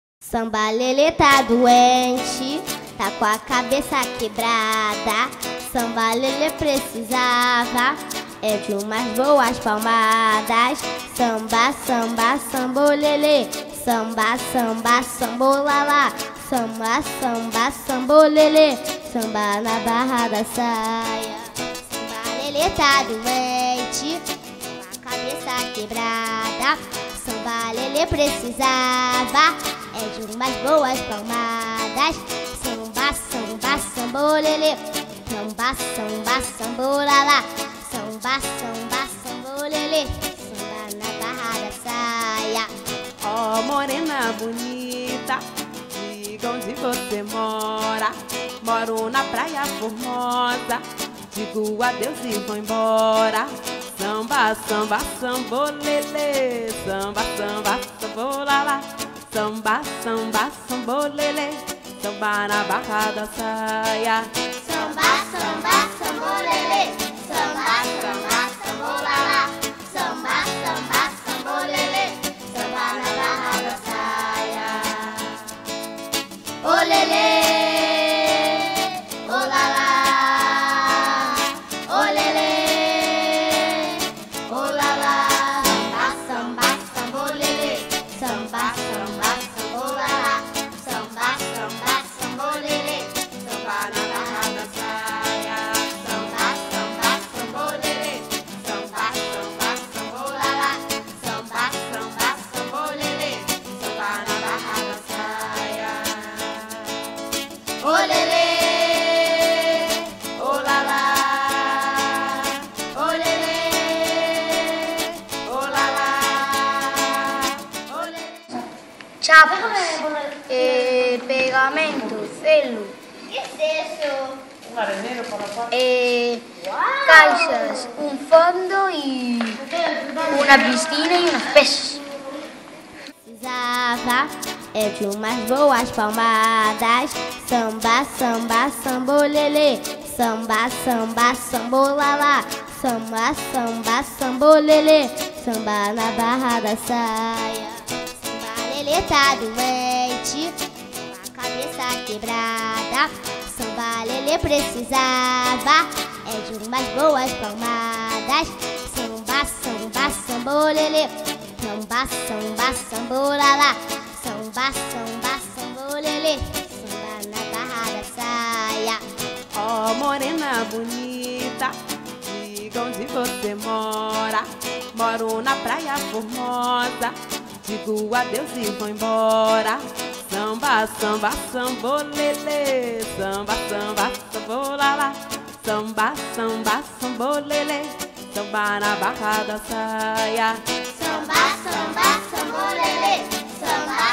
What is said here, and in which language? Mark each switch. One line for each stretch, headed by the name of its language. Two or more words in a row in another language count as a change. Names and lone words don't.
Portuguese: Samba Lelê tá doente, tá com a cabeça quebrada. Samba Lelê precisava de umas boas palmadas. Samba, samba, sambolelê. Samba, samba, sambolala. Samba, samba, sambolelê. Samba na barra da saia. Samba Lelê tá doente, com a cabeça quebrada. Samba Lelê precisava de umas boas palmadas. Samba, samba, sambolelê. Samba, samba, sambolala. Samba, samba, sambolelê. Samba na barra da saia. Ó, morena bonita, diga onde você mora. Moro na praia formosa, digo adeus e vou embora. Samba, samba, sambolelê. Samba, samba, sambolala. Samba, samba, sambolelê. Samba na barra da saia. Samba, samba, sambolelê. Samba, samba, sambolala. Samba, samba, sambolelê. Samba na barra da saia. Ô lelê, ô lalá, ô lelê, ô lalá. Samba, samba, sambolelê. Samba, samba, sambolala. Samba, samba, sambolelê. Samba na barra da saia. Samba, samba, sambolelê. Samba, samba, sambolala. Samba, samba, sambolelê. Samba na barra da saia. Ô lelê, Ô lalá, ô lelê, ô lalá, ô lelê.
Spanish: Chapas, pegamento, celo, ¿Qué es eso? caixas, un fondo y una piscina y unos peces.
Portuguese: Precisava de umas boas palmadas. Samba, samba, sambolelê. Samba, samba, sambolala. Samba, samba, sambolelê. Samba na barra da saia. Samba Lelê tá doente, com a cabeça quebrada. Samba Lelê precisava de umas boas palmadas. Samba, samba, sambolelê. Samba, samba, sambolala. Samba, samba, sambolelê. Samba na barra da saia. ó, morena bonita, diga onde você mora. Moro na praia formosa, digo adeus e vou embora. Samba, samba, sambolelê. Samba, samba, sambolala. Samba, samba, sambolelê. Samba na barra da saia. Samba, samba, sambolelê. Samba,